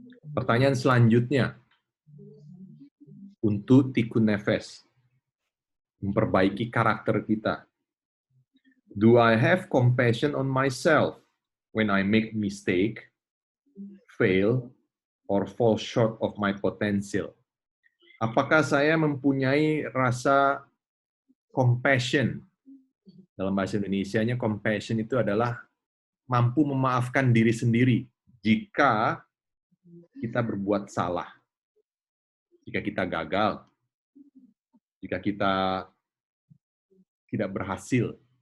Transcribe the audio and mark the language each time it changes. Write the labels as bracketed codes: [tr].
[id] Pertanyaan selanjutnya, untuk tikun nefes, memperbaiki karakter kita. [en] Do I have compassion on myself when I make mistake, fail, or fall short of my potential? [id] Apakah saya mempunyai rasa compassion? Dalam bahasa Indonesianya, compassion itu adalah mampu memaafkan diri sendiri jika kita berbuat salah, jika kita gagal, jika kita tidak berhasil.